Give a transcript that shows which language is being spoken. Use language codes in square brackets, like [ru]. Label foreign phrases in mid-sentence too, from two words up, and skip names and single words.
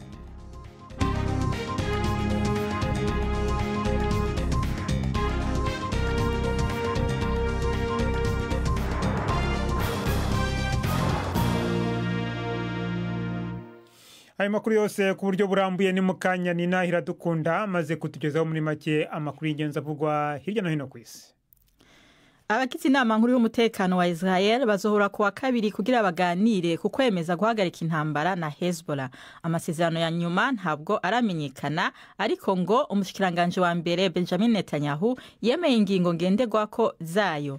[rw] Ayo makuru yose ku buryo burambuye ni mukanya ni Nahira Dukunda maze kutugezaho muri make amakuru y'ingenzi avugwa hirya no hino ku isi. [rn] Abagize inama nkuru y'umutekano wa Israel bazohura kuwa kabiri kugira baganire ku kwemeza guhagarika intambara na Hezbollah. Amasezerano ya nyuma ntabwo aramenyekana, ariko ngo umushikiranganje wa mbere Benjamin Netanyahu yemeye ingingo ngenderwako zayo.